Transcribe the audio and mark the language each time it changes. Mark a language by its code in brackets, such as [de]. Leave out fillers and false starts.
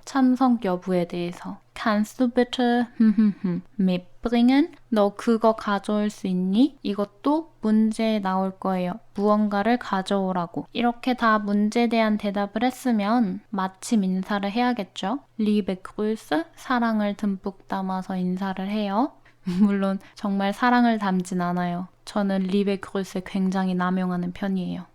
[ko] 참석 여부에 대해서. [de] Kannst du bitte mitbringen? [ko] 너 그거 가져올 수 있니? 이것도 문제에 나올 거예요. 무언가를 가져오라고. 이렇게 다 문제에 대한 대답을 했으면 마침 인사를 해야겠죠. [de] Liebe Grüße, [ko] 사랑을 듬뿍 담아서 인사를 해요. 물론 정말 사랑을 담진 않아요. 저는 [de] Liebe Grüße [ko] 굉장히 남용하는 편이에요.